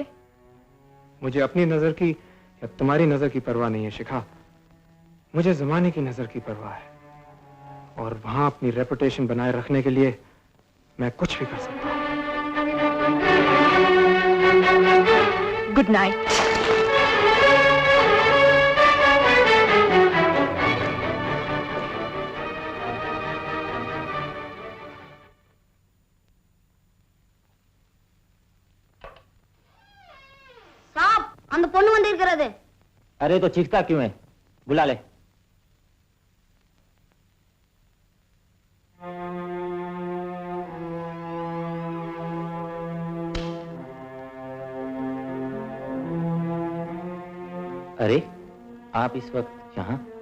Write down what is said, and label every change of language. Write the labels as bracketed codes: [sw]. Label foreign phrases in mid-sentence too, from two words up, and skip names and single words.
[hi] मुझे अपनी नजर की या तुम्हारी नजर की परवाह नहीं है शिखा, मुझे जमाने की नजर की परवाह है, और वहां अपनी रेपुटेशन बनाए रखने के लिए मैं कुछ भी कर सकता हूं। [en] good night. [ta] அந்த பொண்ணு வந்து இருக்கிறது। [hi] अरे तो चीखता क्यों है, बुला ले। अरे आप इस वक्त यहाँ?